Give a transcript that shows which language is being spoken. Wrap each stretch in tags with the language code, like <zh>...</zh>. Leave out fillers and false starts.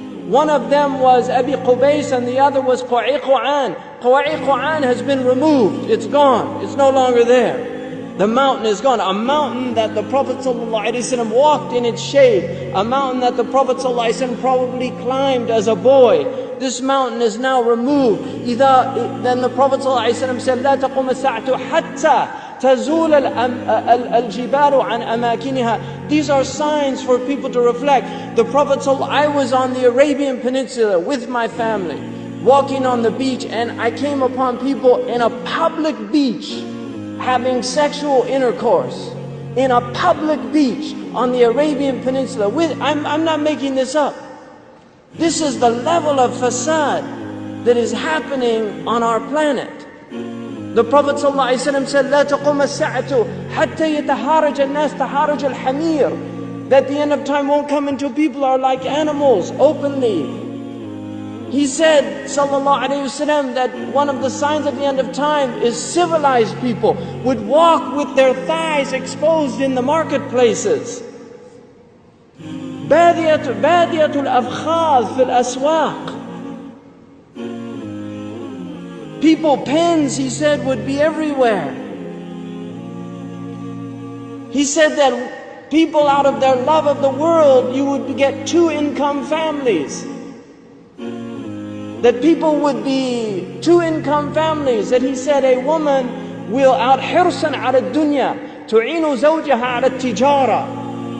<en>One of them was Abi Qubays and the other was Quwa'iqan. Quwa'iqan has been removed. It's gone. It's no longer there. The mountain is gone. A mountain that the Prophet ﷺ walked in its shade. A mountain that the Prophet ﷺ probably climbed as a boy. This mountain is now removed. Then the Prophet ﷺ said,</en> <ar>لا تقوم الساعة حتى تزول الجبال عن أماكنها.</ar> <en>These are signs for people to reflect. The Prophet I was on the Arabian Peninsula with my family, walking on the beach, and I came upon people in a public beach having sexual intercourse. In a public beach on the Arabian Peninsula. I'm not making this up. This is the level of fasad that is happening on our planet. The Prophet ﷺ said,</en> <ar>لا تقوم الساعة حتى يتهارج الناس تهارج الحمير.</ar> <en>That the end of time won't come until people are like animals openly. He said, sallallahu alayhi wasallam, that one of the signs at the end of time is civilized people would walk with their thighs exposed in the marketplaces.</en> <ar>بادية الأفخاذ في الأسواق.</ar> <en>People, pens, he said, would be everywhere. He said that people, out of their love of the world, you would get two-income families. That people would be two-income families. That he said a woman will out</en> <ar>حرصا على الدنيا تعين زوجها على التجارة.</ar>